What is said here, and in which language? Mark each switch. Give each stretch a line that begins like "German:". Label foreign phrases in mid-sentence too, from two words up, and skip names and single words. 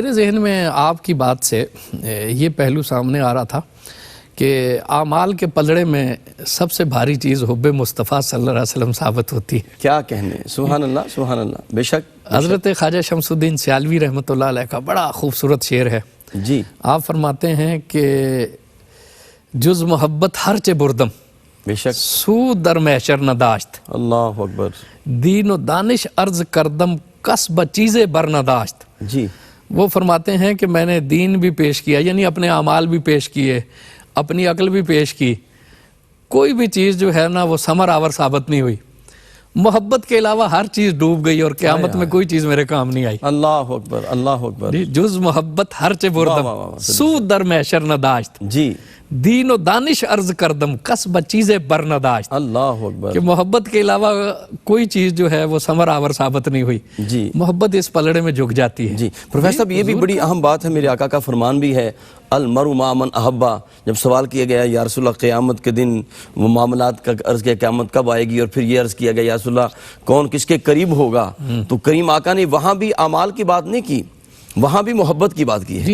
Urdu: میرے ذہن میں آپ کی بات سے یہ پہلو سامنے آ رہا تھا کہ اعمال کے پلڑے میں سب سے بھاری چیز حب مصطفیٰ
Arabic: صلی اللہ علیہ وسلم
Urdu: ثابت ہوتی ہے۔ کیا کہنے،
Arabic: سبحان اللہ سبحان اللہ،
Urdu: بے شک۔ حضرت خواجہ شمس الدین سیالوی
Arabic: رحمۃ اللہ علیہ
Urdu: کا بڑا خوبصورت شعر ہے۔ جی آپ فرماتے ہیں کہ
Persian: جز محبت ہرچے بردم
Urdu: بے شک،
Persian: سو در محشر نداشت،
Arabic: اللہ اکبر۔
Persian: دین و دانش عرض کردم کسب چیزیں بر نداشت۔
Urdu: جی وہ فرماتے ہیں کہ میں نے دین بھی پیش کیا، یعنی اپنے اعمال بھی پیش کیے، اپنی عقل بھی پیش کی، کوئی بھی چیز جو ہے نا وہ ثمر آور ثابت نہیں ہوئی۔ محبت کے علاوہ ہر چیز ڈوب گئی اور قیامت میں کوئی چیز میرے کام نہیں آئی۔
Arabic: اللہ اکبر اللہ اکبر۔
Persian: جز محبت ہرچے بردم سو در محشر نداشت،
Urdu: جی
Persian: دین و دانش عرض کردم کسب چیزیں بر نداشت۔
Arabic: اللہ اکبر۔
Urdu: کہ محبت کے علاوہ کوئی چیز جو ہے وہ ثمر آور ثابت نہیں ہوئی۔ جی محبت اس پلڑے میں جھک جاتی ہے۔ جی پروفیسر صاحب، یہ بھی بڑی اہم بات ہے، میرے آقا کا فرمان بھی ہے،
Arabic: المرء مع من احبا۔
Urdu: جب سوال کیا گیا
Arabic: یا رسول اللہ
Urdu: قیامت کے دن وہ معاملات کا عرض کیا قیامت کب آئے گی، اور پھر یہ عرض کیا گیا
Arabic: یا رسول اللہ
Urdu: کون کس کے قریب ہوگا، تو کریم آقا نے وہاں بھی اعمال کی بات نہیں کی، وہاں بھی محبت کی بات کی ہے۔